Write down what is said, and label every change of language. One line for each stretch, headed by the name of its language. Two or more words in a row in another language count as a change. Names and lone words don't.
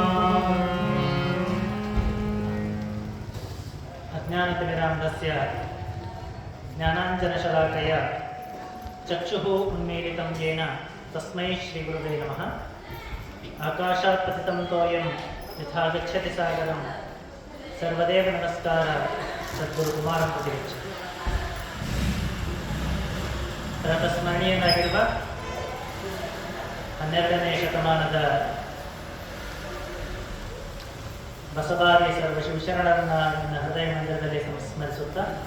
Sanskrit: अज्ञानतिमिरान्धस्य ज्ञानाञ्जनशलाकया चक्षुः उन्मीलितं येन तस्मै श्रीगुरुवे नमः। आकाशात् पतितं तोयं यथा गच्छति सागरं सर्वदेव नमस्कार ಸದ್ಗುರುಕುಮಾರಂ ಪ್ರತಿಗಚ್ಚ.
Kannada: ಸ್ಮರಣೀಯನಾಗಿರುವ 12ನೇ ಶತಮಾನದ ಬಸವಾದಿ ಸರ್ವ ಶಿವಶರಣರನ್ನ ನನ್ನ ಹೃದಯ ಮಂದಿರದಲ್ಲಿ ಸಂಸ್ಮರಿಸುತ್ತಾ